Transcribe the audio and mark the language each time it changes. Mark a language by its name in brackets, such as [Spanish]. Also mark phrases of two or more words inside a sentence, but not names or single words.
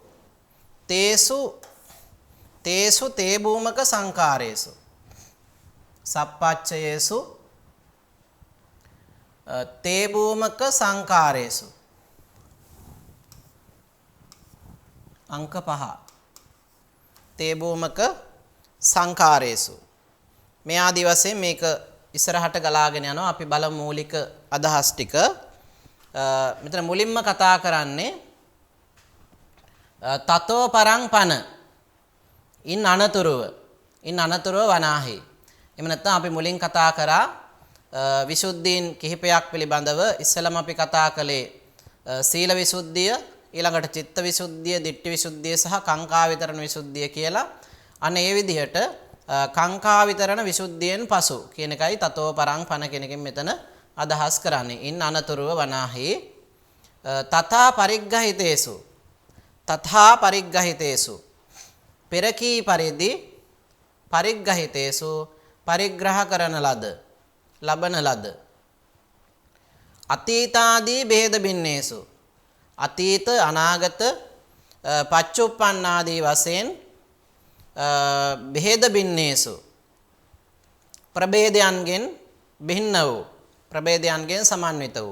[Pali] තේසු තේ භූමක සංකාරේසු සප්පච්චයේසු තේ භූමක සංකාරේසු අංක 5 තේ භූමක සංකාරේසු [Sinhala] මේ ආදි වශයෙන් මේක ඉස්සරහට ගලාගෙන යනවා. අපි බලමු මූලික අදහස් ටික. මෙතන මුලින්ම කතා කරන්නේ [Pali] තතෝ පරං පන [Sinhala] ඉන් අනතුරුව වනාහි. එහෙම නැත්නම් අපි මුලින් කතා කරා විසුද්ධීන් කිහිපයක් පිළිබඳව. ඉස්සෙල්ලාම අපි කතා කළේ සීල විසුද්ධිය, ඊළඟට චිත්ත විසුද්ධිය, ditthi විසුද්ධිය සහ කාංකා විතරණ විසුද්ධිය කියලා. අන්න ඒ විදිහට කාංකා විතරණ විසුද්ධියෙන් පසු කියන එකයි [Pali] තතෝ පරං පන [Sinhala] කෙනකින් මෙතන අදහස් කරන්නේ. ඉන් අනතුරුව වනාහි [Pali] තථා පරිග්ගහිතේසු තථා පරිග්ගහිතේසු [Sinhala] පෙරකී පරිදි පරිග්ගහිතේසු පරිග්‍රහ කරන ලද ලබන ලද [Pali] අතීතාදී බෙහෙද බින්නේසු [Sinhala] අතීත අනාගත පච්චුප්පන්නාදී වශයෙන් [Pali] බෙහෙද බින්නේසු [Sinhala] ප්‍රභේදයන්ගෙන් භින්න වූ ප්‍රභේදයන්ගෙන් සමන්විත වූ